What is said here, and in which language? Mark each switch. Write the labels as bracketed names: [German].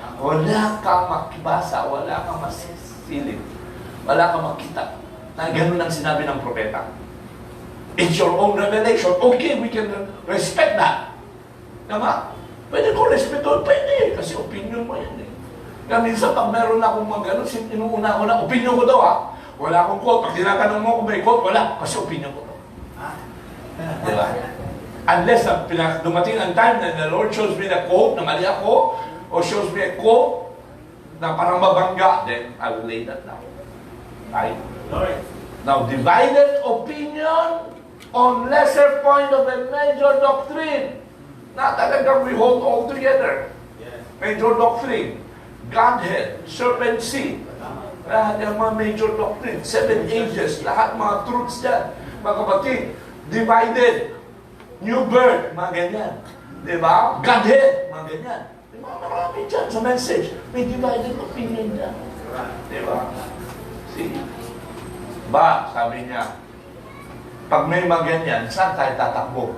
[Filipino] Wala kang makibasa, wala kang masisilip, wala kang makita na ganun ang sinabi ng propeta. [English] It's your own revelation. Okay, we can respect that. [Filipino] Tama? Pwede ko respeto, pwede. Kasi opinion mo yan eh. Kaya minsan, pag meron akong mga ganun, inuuna ko na, opinion ko daw ha. Wala akong quote. Pag tinatanong mo kung may quote, wala. Kasi opinion ko daw. Diba? [English] Unless [Filipino] dumating ang time na [English] the Lord shows me the quote [Filipino] na mali ako, o [English] shows me a quote [Filipino] na parang mabangga, [English] then I will lay that down. Right? Now, divided opinion on lesser point of a major doctrine. [Filipino] Na talagang [English] we hold all together. Major doctrine. [Filipino] Godhead, serpent seed. Lahat yung mga major doctrine. 7 ages. Lahat mga truths dyan. Mga kapatid, divided. New birth, mga ganyan. Diba? Godhead, mga ganyan. Diba? Marami dyan sa message. May divided opinion dyan. Diba? See? Ba, sabi niya, pag may mga ganyan, saan tayo tatakbo?